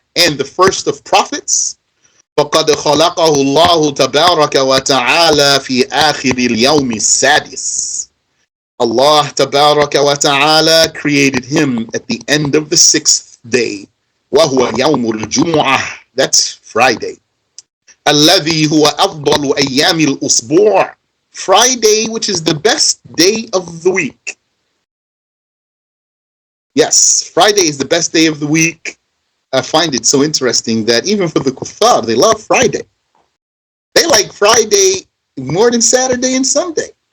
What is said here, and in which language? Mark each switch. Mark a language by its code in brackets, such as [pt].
[en] And the first of prophets. [ar] فَقَدْ خَلَقَهُ اللَّهُ تَبَارَكَ وَتَعَالَى فِي آخِرِ الْيَوْمِ السَّادِسِ. [en] Allah Tabaraka wa Ta'ala created him at the end of the 6th day. [ar] وَهُوَ يَوْمُ الْجُمُعَةِ. [en] That's Friday. [ar] الَّذِي هُوَ أَفْضَلُ أَيَّامِ الْأُسْبُوعِ. [en] Friday, which is the best day of the week. Yes, Friday is the best day of the week. I find it so interesting that even for the kuffar, they love Friday. They like Friday more than Saturday and Sunday.